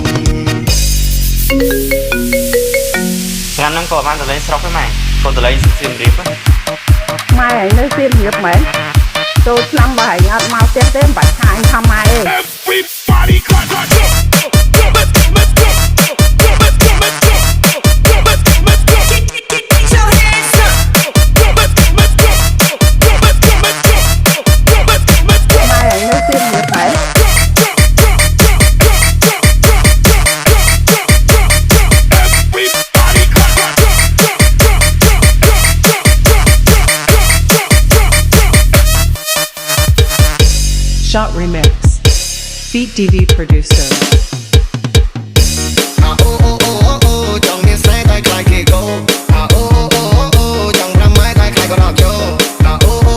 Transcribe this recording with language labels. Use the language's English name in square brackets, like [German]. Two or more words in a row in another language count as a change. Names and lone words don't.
[Khmer] ឆ្នាំហ្នឹងក៏បានទៅលេងស្រុកហ្នឹងម៉ែក៏ទៅលេងសៀមរាបហ្នឹង ម៉ែឯងនៅសៀមរាបមែនចូលឆ្នាំបើឯងអត់មកផ្ទះទេមិនបាច់ថាអញថាម៉ែទេ [English] Everybody clap, clap, clap. Let's go, let's go. Let's go, let's go. Let's go, let's go. Get your hands up. Let's go, let's go. Let's go, let's go. Let's go, let's go. [Khmer] ម៉ែឯងនៅសៀមរាបមែន [English] Everybody clap, clap, clap. Shot Remix, Feat DV Producer. [Khmer] អូអូអូអូចង់មានស្នេហ៍តែខ្លាចគេកោអូអូអូអូចង់ប្រាំម៉ែតែខ្លាចក៏រកយោអូ